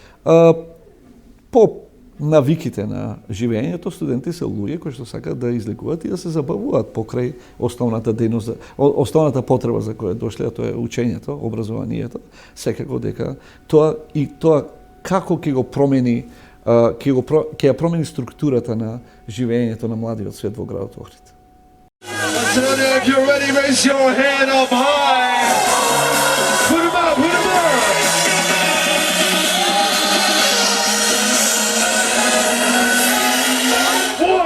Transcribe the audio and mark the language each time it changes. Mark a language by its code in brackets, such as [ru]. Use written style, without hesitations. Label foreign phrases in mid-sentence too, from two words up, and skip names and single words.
[mk] по навиките на живењето студенти се луѓе кои што сакаат да излегуваат и да се забавуваат покрај основната дејност, основната потреба за која дошле, тоа е учењето, образованието, секако дека тоа како ќе го промени ќе ја промени структурата на живењето на младиот свет во градот Охрид. [en] If you're ready, raise your hand up high. Put 'em up, put 'em up.